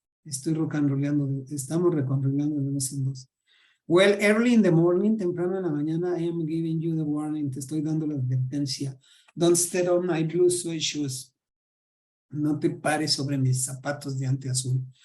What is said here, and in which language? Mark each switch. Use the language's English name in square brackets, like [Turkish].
[Spanish] Estoy rock and rollando, estamos reconrollando de dos en dos. [English] Well, early in the morning, [Spanish] temprano en la mañana, [English] I am giving you the warning. [Spanish] Te estoy dando la advertencia. [English] Don't step on my blue suede shoes. [Spanish] No te pares sobre mis zapatos de ante azul.